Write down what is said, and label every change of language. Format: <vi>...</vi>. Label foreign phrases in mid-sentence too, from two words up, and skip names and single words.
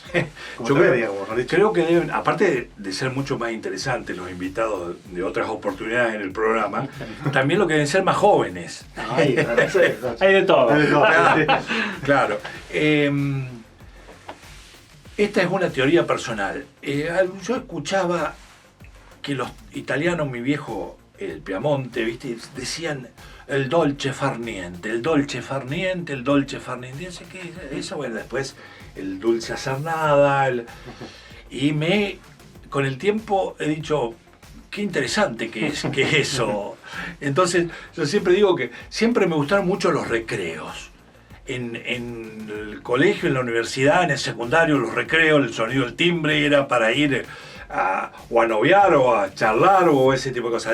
<es>Yo creo que deben, aparte de ser mucho más interesantes los invitados de otras oportunidades en el programa, también lo que deben ser más jóvenes. Hay de todo. Claro. Esta es una teoría personal. Yo escuchaba que los italianos, mi viejo, el Piamonte, ¿viste? Decían el</es> <it>dolce far niente, el dolce far niente, el dolce far niente.</it> <es>Dice que eso, bueno, después el dulce hacer nada. Y con el tiempo he dicho, qué interesante que es eso. Entonces, yo siempre digo que siempre me gustaron mucho los recreos. En el colegio, en la universidad, en el secundario, los recreos, el sonido del timbre era para ir o a noviar o a charlar o ese tipo de cosas.</es>